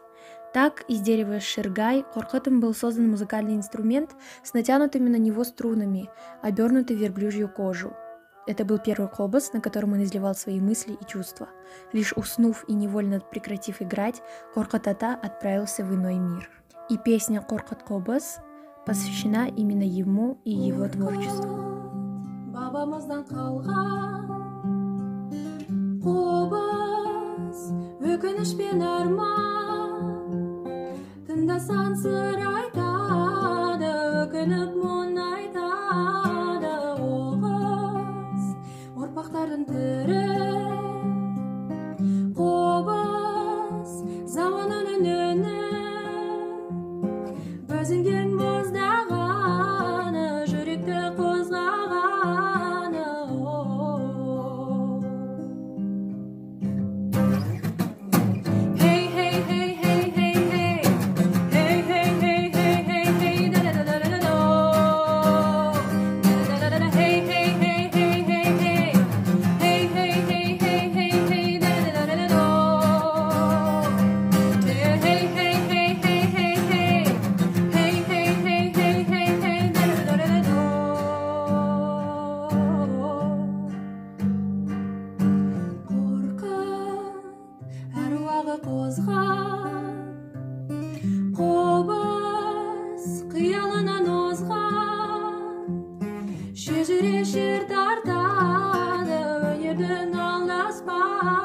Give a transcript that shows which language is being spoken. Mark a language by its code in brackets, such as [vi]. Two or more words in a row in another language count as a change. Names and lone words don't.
[ru] Так, из дерева ширгай Коркытом был создан музыкальный инструмент с натянутыми на него струнами, обернутый в верблюжью кожу. Это был первый кобоз, на котором он изливал свои мысли и чувства. Лишь уснув и невольно прекратив играть, Коркыт ата отправился в иной мир. И песня «Коркыт кобоз» посвящена именно ему и его творчеству. [kk] Бабамыздан қалған қобыз, өкініш пен арман, тыңдасаң сыр айтады, өкініп мұң айтады. Оғыз, ұрпақтардың түрі, қобыз, заманының үні, бөзінген боздағаны, жүректі қозғағаны. Hey, hey, hey, hey, hey, hey. Hey, hey, hey, hey, hey, hey. Da da da da da da. Da da da da. Hey, hey, hey, hey, hey, hey. Hey, hey, hey, hey, hey, hey. Da da da da da. Hey, hey, hey, hey, hey, hey, hey. Hey, hey, hey, hey, hey, hey. Da da da da da. Коркыт әруағы қозған, қобыз қиялынан озған, шежіре шер тартады, өнердің алдаспаны.